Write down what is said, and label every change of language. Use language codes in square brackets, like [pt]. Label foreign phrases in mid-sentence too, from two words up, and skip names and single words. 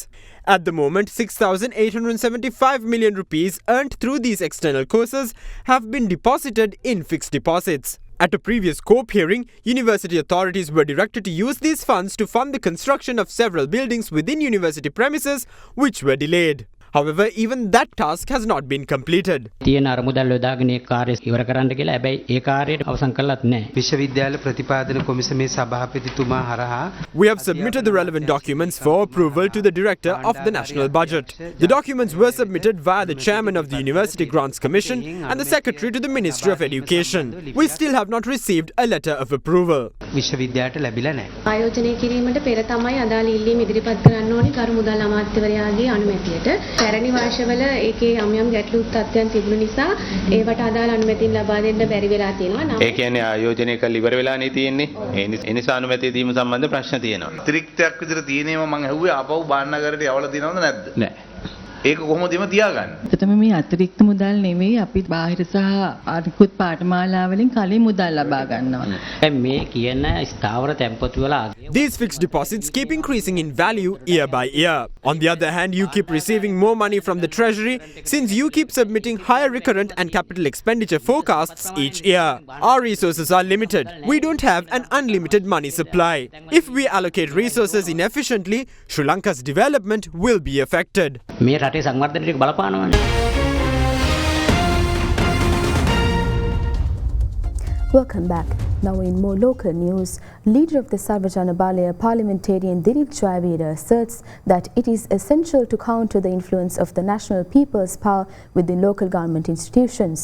[en] At the moment, 6,875 million rupees earned through these external courses have been deposited in fixed deposits. At a previous COPE hearing, university authorities were directed to use these funds to fund the construction of several buildings within university premises, which were delayed. However, even that task has not been completed. [si] තියෙන අරමුදල් යොදාගෙන ඒ කාර්යය ඉවර කරන්න කියලා හැබැයි ඒ කාර්යයට අවසන් කළත් නැහැ. විශ්වවිද්‍යාල ප්‍රතිපාදන කොමිසමේ සභාපතිතුමා හරහා [en] We have submitted the relevant documents for approval to the Director of the National Budget. The documents were submitted via the Chairman of the University Grants Commission and the Secretary to the Ministry of Education. We still have not received a letter of approval. [si] විශ්වවිද්‍යාලයට ලැබිලා නැහැ. ආයෝජනය කිරීමට පෙර තමයි අදාළ ඉල්ලීම ඉදිරිපත් කරන්න ඕනි කරු මුදල් අමාත්‍යවරයාගේ අනුමැතියට. පැරණි වර්ෂවල ඒකේ යම් ගැටලු තත්ත්වයන් තිබුණු නිසා ඒවට අදාළ අනුමැතිය ලබා දෙන්න බැරි වෙලා තියෙනවා. ඒ කියන්නේ ආයෝජනය කළ ඉවර වෙලානේ තියෙන්නේ. ඒ නිසා අනුමැතිය දීම සම්බන්ධ ප්‍රශ්න තියෙනවා. අතිරික්තයක් විතර තියෙනේම මම ඇහුවේ ආපහු බාන්නගරට යවලා දිනවද නැද්ද? නැහැ. ඒක කොහොමද එම තියාගන්නේ? එතකොට මේ අතිරික්ත මුදල් නෙවෙයි අපි බාහිර සහ අනිකුත් පාඨමාලා වලින් කලින් මුදල් ලබා ගන්නවා. මේ කියන ස්ථාවර තැන්පතු වල [en] These fixed deposits keep increasing in value year by year. On the other hand, you keep receiving more money from the treasury since you keep submitting higher recurrent and capital expenditure forecasts each year. Our resources are limited. We don't have an unlimited money supply. If we allocate resources inefficiently, Sri Lanka's development will be affected. [si] මේ රටේ සංවර්ධනයට බලපානවානේ. [en] Welcome back. Now in more local news, leader of the Sarvajana Balaya parliamentarian Dilip Jayavira asserts that it is essential to counter the influence of the National People's Power within local government institutions.